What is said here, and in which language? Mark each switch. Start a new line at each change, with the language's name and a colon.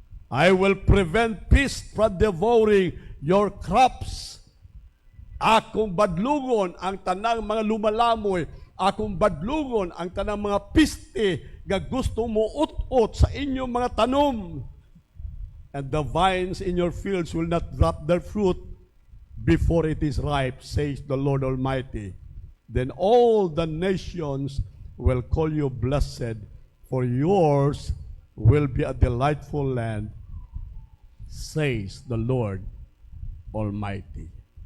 English: I will prevent pests from devouring your crops.
Cebuano: Akong badlugon ang tanang mga lumalamoy. Akong badlugon ang tanang mga piste nga gusto mo ut-ut sa inyong mga tanom.
English: And the vines in your fields will not drop their fruit before it is ripe, says the Lord Almighty. Then all the nations will call you blessed, for yours will be a delightful land, says the Lord Almighty.